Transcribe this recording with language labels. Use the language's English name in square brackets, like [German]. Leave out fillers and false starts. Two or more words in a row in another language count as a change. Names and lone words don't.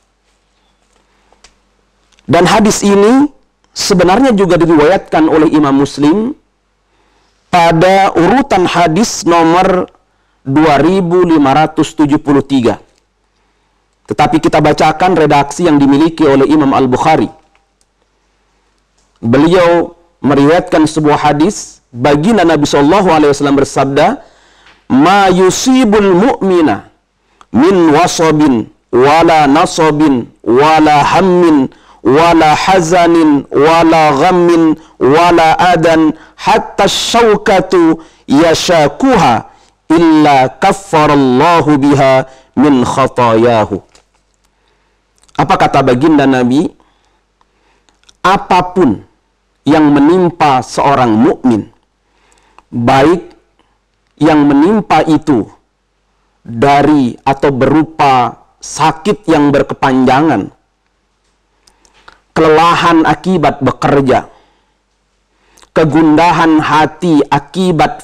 [Indonesian] Dan hadis ini sebenarnya juga diriwayatkan oleh Imam Muslim pada urutan hadis nomor 2573. Tetapi kita bacakan redaksi yang dimiliki oleh Imam Al-Bukhari. Beliau meriwayatkan sebuah hadis, baginda Nabi SAW bersabda, [Arabic] "ما يصيب المؤمن من وصب ولا نصب ولا هم ولا حزن ولا غم ولا أذى حتى الشوكة يشاكها إلا كفر الله بها من خطاياه. [Indonesian] Apa kata baginda Nabi? Apapun yang menimpa seorang mukmin, baik yang menimpa itu dari atau berupa sakit yang berkepanjangan, kelelahan akibat bekerja, kegundahan hati akibat